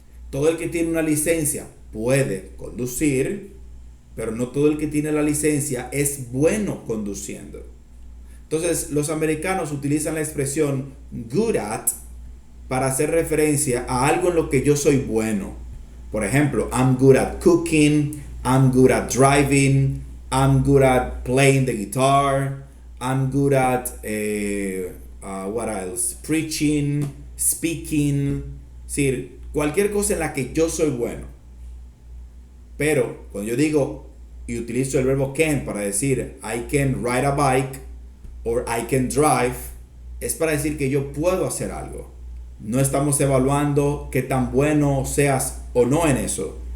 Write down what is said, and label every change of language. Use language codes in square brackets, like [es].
[es] Todo el que tiene una licencia puede conducir, pero no todo el que tiene la licencia es bueno conduciendo. Entonces, los americanos utilizan la expresión good at para hacer referencia a algo en lo que yo soy bueno. [en] Por ejemplo, I'm good at cooking, I'm good at driving, I'm good at playing the guitar, I'm good at, what else? Preaching, speaking. [es] Es decir, cualquier cosa en la que yo soy bueno. Pero cuando yo digo y utilizo el verbo can para decir [en] I can ride a bike or I can drive, [es] es para decir que yo puedo hacer algo. No estamos evaluando qué tan bueno seas o no en eso.